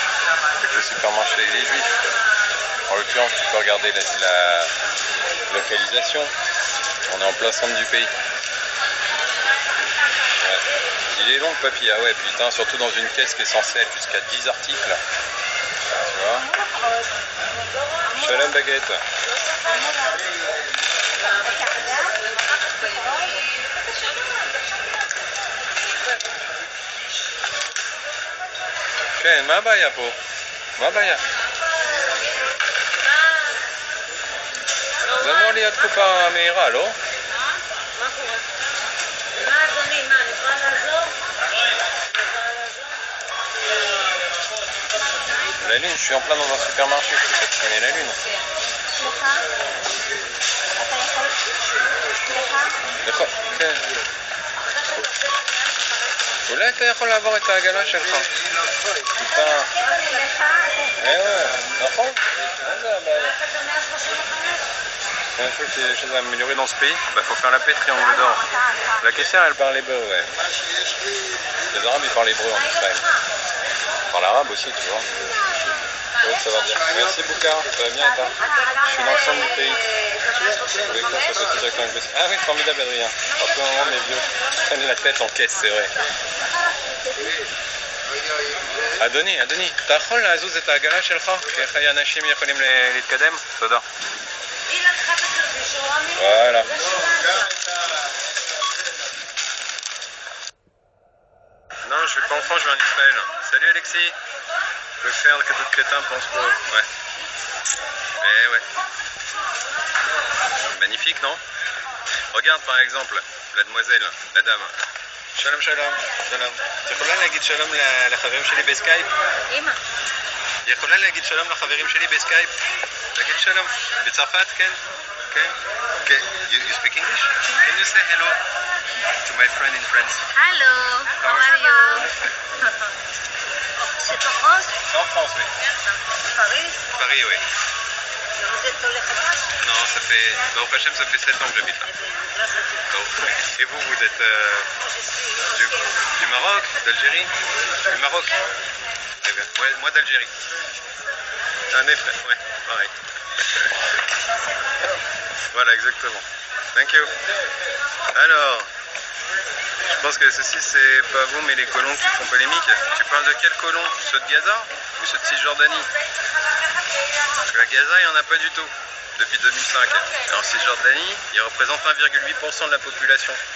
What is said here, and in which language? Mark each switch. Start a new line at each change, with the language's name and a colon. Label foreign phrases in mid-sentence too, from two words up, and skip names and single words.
French: Que le supermarché il est juif. En l'occurrence, tu peux regarder la localisation. On est en plein centre du pays. Ouais. Il est long le papier. Ah ouais, putain, surtout dans une caisse qui est censée être jusqu'à 10 articles. Tu vois? Shalom baguette.
Hebrew: כן, מה הבעיה פה? מה הבעיה? זה אמור להיות תקופה מהירה, לא? מה קורה? מה אדוני, מה, אני יכולה לעזור?
French: La lune, je suis en plein dans un supermarché, je peux peut-être traîner la lune.
Hebrew: סליחה? אתה יכול... סליחה? נכון, כן. אולי אתה יכול לעבור את העגלה שלך. טיפה... סליחה? נכון? מה זה הבעיה?
French: C'est un truc qui est des choses à améliorer dans ce pays. Bah faut faire la paix triangle d'or. La caissière elle parle hébreu, ouais. Les arabes ils parlent hébreu en Israël. Ils parlent arabe aussi, tu vois. Ouais, ça va bien. Merci Bouka, ça va bien et toi? Je suis dans le centre du pays. Avec toi, ça peut déjà avec le... Ah oui, formidable Adrien. En ce moment mes vieux prennent la tête en caisse, c'est vrai.
Hebrew: אדוני, אתה יכול לעזוז את העגלה שלך? כי חיי אנשים יכולים להתקדם? תודה.
French: Voilà. Non, je vais pas en France, je vais en Israël. Salut Alexis. Je veux faire que d'autres crétins pensent pas. Ouais. Eh ouais. Magnifique, non? Regarde par exemple, la demoiselle, la dame.
Hebrew: שלום, שלום, שלום. Tu יכולה להגיד שלום לחברים שלי בסקייפ? אמא. היא יכולה להגיד שלום לחברים שלי בסקייפ? להגיד שלום. בצרפת, כן? כן?
English: Okay. You speak English? Can you say hello to my friend in France? Hello, how are you?
French: C'est en France? En France, oui. Paris? Paris, oui. Vous êtes au Lefrage? Non, ça fait... Bah, au Hachem, ça fait 7 ans que j'habite là. Donc, et vous, vous êtes du Maroc, d'Algérie? Du Maroc? Très bien. Ouais, moi d'Algérie. Un des frères, ouais, pareil. Voilà, exactement.
English: Thank you.
French: Alors, je pense que ceci, c'est pas vous, mais les colons qui font polémique. Tu parles de quels colons? Ceux de Gaza ou ceux de Cisjordanie? Parce que à Gaza, il n'y en a pas du tout, depuis 2005. Et en Cisjordanie, ils représentent 1,8% de la population.